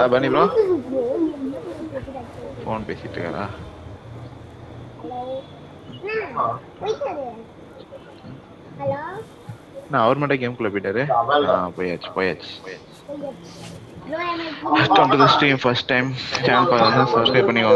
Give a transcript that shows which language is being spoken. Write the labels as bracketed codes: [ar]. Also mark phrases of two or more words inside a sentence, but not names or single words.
[ta] பண்ணி ப்ரோ போன் பேசிட்டு இருக்காரா? நான் அவர் மட்டும் கேம்குள்ள போயிட்டாரு. போயாச்சு. [en] Welcome to the stream. First time [ta] சேனல் பாருங்க, சப்ஸ்கிரைப் பண்ணிக்கோங்க.